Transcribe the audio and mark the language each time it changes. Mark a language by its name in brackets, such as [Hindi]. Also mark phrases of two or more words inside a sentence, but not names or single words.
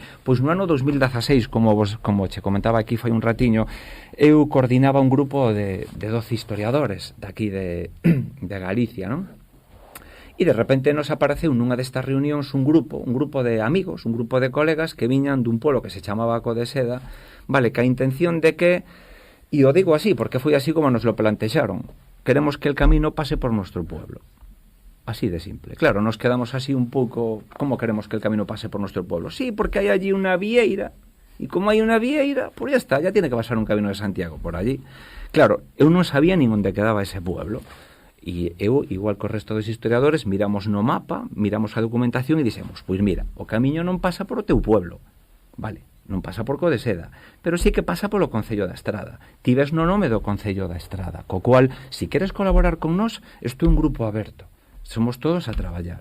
[Galician] Pois no ano 2016, como che comentaba aquí fai un ratiño, eu coordinaba un grupo de 12 historiadores daqui de Galicia, non? E de repente nos apareceu nunha destas reunións un grupo de amigos, un grupo de colegas que viñan dun pueblo que se chamaba Codeseda, vale, que a intención de que, e o digo así porque foi así como nos lo plantexaron, [Spanish] queremos que el camino pase por nuestro pueblo. [Galician] Así de simple. [Spanish] Claro, nos quedamos así [Galician] un pouco, [Spanish] ¿cómo queremos que el camino pase por nuestro pueblo? [Galician] Sí, porque hai allí unha vieira, e como hai unha vieira, [Spanish] pues ya está, ya tiene que pasar un camino de Santiago por allí. Claro, [Galician] eu non sabía nin onde quedaba ese pueblo. E eu, igual co resto dos historiadores, miramos no mapa, miramos a documentación e dixemos, pois mira, o camiño non pasa por o teu pueblo, vale, non pasa por Codeseda, pero sí que pasa polo Concello da Estrada. Ti ves no nome do Concello da Estrada, co cual, si queres colaborar con nós, isto é un grupo aberto, somos todos a traballar.